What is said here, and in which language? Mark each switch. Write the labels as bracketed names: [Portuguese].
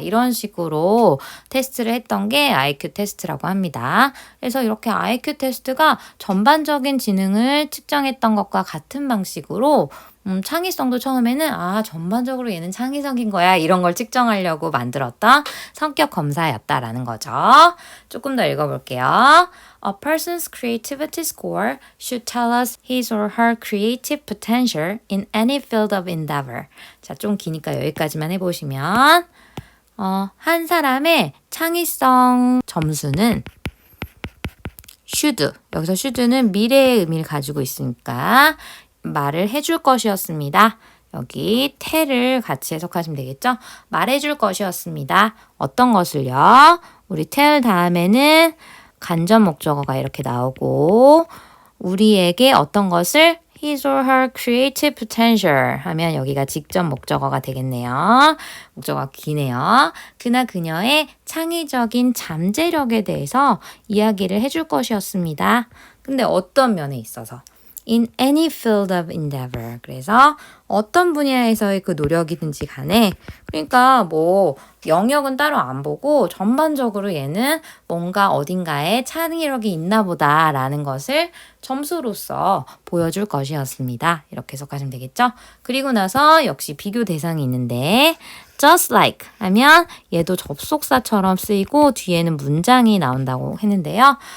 [Korean] 이런 식으로 테스트를 했던 게 IQ 테스트라고 합니다. 그래서 이렇게 IQ 테스트가 전반적인 지능을 측정했던 것과 같은 방식으로 창의성도 처음에는 전반적으로 얘는 창의적인 거야 이런 걸 측정하려고 만들었던 성격 검사였다라는 거죠. 조금 더 읽어볼게요. [English] A person's creativity score should tell us his or her creative potential in any field of endeavor. [Korean] 자, 좀 기니까 여기까지만 해보시면 한 사람의 창의성 점수는 should, 여기서 should는 미래의 의미를 가지고 있으니까 말을 해줄 것이었습니다. 여기 tell을 같이 해석하시면 되겠죠? 말해줄 것이었습니다. 어떤 것을요? 우리 tell 다음에는 간접 목적어가 이렇게 나오고 우리에게 어떤 것을 [English] his or her creative potential [Korean] 하면 여기가 직접 목적어가 되겠네요. 목적어가 기네요. 그나 그녀의 창의적인 잠재력에 대해서 이야기를 해줄 것이었습니다. 근데 어떤 면에 있어서? [English] In any field of endeavor. [Korean] 그래서 어떤 분야에서의 그 노력이든지 간에 그러니까 영역은 따로 안 보고 전반적으로 얘는 뭔가 어딘가에 창의력이 있나 보다라는 것을 점수로서 보여줄 것이었습니다. 이렇게 해석하시면 되겠죠? 그리고 나서 역시 비교 대상이 있는데 [English] just like [Korean] 하면 얘도 접속사처럼 쓰이고 뒤에는 문장이 나온다고 했는데요.